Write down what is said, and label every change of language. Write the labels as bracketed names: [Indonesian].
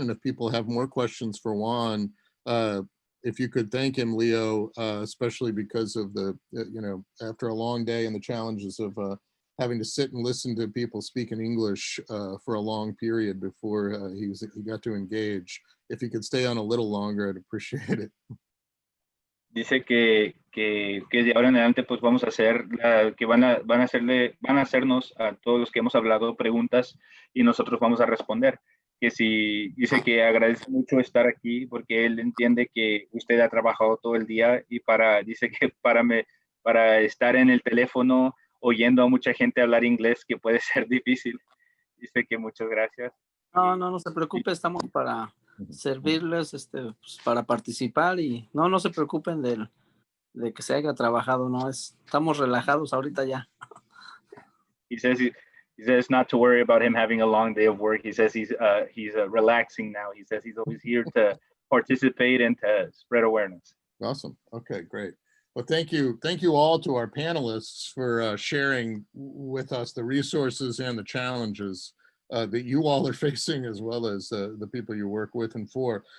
[English] And if people have more questions for Juan, if you could thank him, Leo, especially because of the, you know, after a long day and the challenges of having to sit and listen to people speak in English for a long period before he got to engage. If he could stay on a little longer, I'd appreciate it. [Spanish] Dice que de ahora en adelante pues vamos a hacer, que van a hacernos a todos los que hemos hablado preguntas y nosotros vamos a responder. Que si, dice que agradece mucho estar aquí porque él entiende que usted ha trabajado todo el día y dice que para estar en el teléfono oyendo a mucha gente hablar inglés, que puede ser difícil. Dice que muchas gracias. No se preocupe, estamos para servirles, pues, para participar y no se preocupen de que se haya trabajado, estamos relajados ahorita ya. [English] He says not to worry about him having a long day of work. He says he's relaxing now. He says he's always here to participate and to spread awareness. Awesome. Okay, great. Well, thank you all to our panelists for sharing with us the resources and the challenges that you all are facing, as well as the people you work with and for.